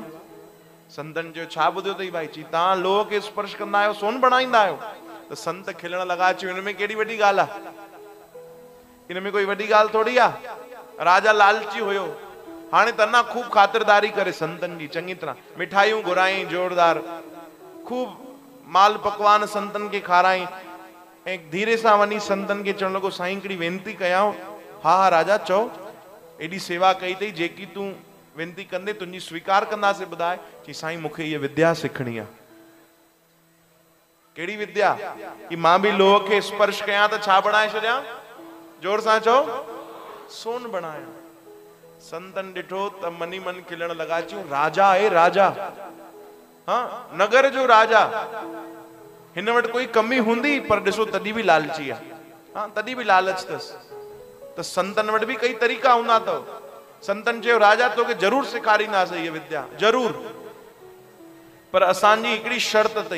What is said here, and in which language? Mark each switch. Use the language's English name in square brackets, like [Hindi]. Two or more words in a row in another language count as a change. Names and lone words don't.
[Sindhi] संतनि चयो छा ॿुधियो अथई भाई? चई तव्हां लोह खे स्पर्श कंदा आहियो, सोन बणाईंदा आहियो। त संत खिलण लॻा, चयो हिन में कहिड़ी वॾी ॻाल्हि आहे, हिन में कोई वॾी ॻाल्हि थोड़ी आहे। राजा लालची हुयो, हाणे त अञा खूब ख़ातिरदारी करे संतनि जी चङी तरह, मिठाइयूं घुराई जोरदार, खूब माल पकवान संतनि खे खाराई ऐं धीरे सां वञी संतनि खे चवण लॻो साईं हिकिड़ी वेनती कयां। हा हा राजा चओ, एॾी सेवा कई अथई, जेकी तूं वेनती कंदे तुंहिंजी स्वीकार कंदासीं, ॿुधाए। चई साईं मूंखे इहा विद्या सिखणी आहे। कहिड़ी विद्या? कि मां बि लोह खे स्पर्श कयां त छा बणाए छॾियां? जोर सां चओ, सोन बणायां। संतन ॾिठो त मनी मन खिलण लॻा, चयूं राजा आहे राजा, हाँ नगर जो राजा, हिन वटि कोई कमी हूंदी, पर ॾिसो तॾहिं बि लालची आहे, हाँ तॾहिं बि लालच अथसि। त संतन वटि बि कई तरीक़ा हूंदा अथव। संतन चयो राजा तोखे ज़रूर सेखारींदासीं इहा विद्या, ज़रूर, पर असांजी हिकिड़ी शर्त अथई।